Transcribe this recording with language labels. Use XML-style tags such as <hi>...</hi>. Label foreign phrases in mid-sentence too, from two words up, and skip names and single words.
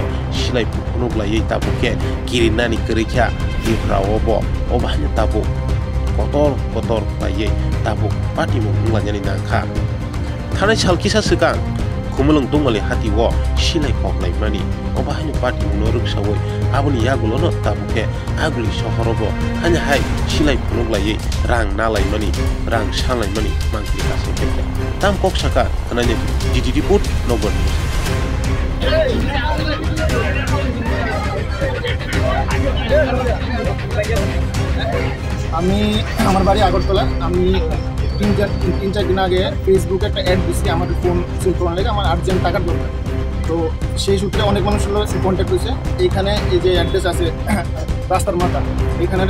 <trp>silai phunuk laiye tabuke kirinani kerikha difrawo bo obahanyo tabuk kotor laiye tabuk pati mo nglanyani nangkha thanai salkisa sikang kumulung tungali hati wo silai koklai mani obahanyo pati munuruk sawoi abuni yagulono tabuke aguli sohorobo hanya hai silai phunuk laiye rang nalai mani rang sanglai mani mangpili kasai phaikya tam kok saka hananya DDD put Nogor</trp> <bn>আমি আমার বাড়ি আগরতলা আমি তিন চার দিন আগে ফেসবুকে একটা অ্যাড দিচ্ছি আমার ফোন সেল করার লেগে আমার আর্জেন্ট টাকার দরকার তো সেই সূত্রে অনেক মানুষের কন্ট্যাক্ট হয়েছে এইখানে এই যে অ্যাড্রেস আছে রাস্তার মাথা এইখানের</bn>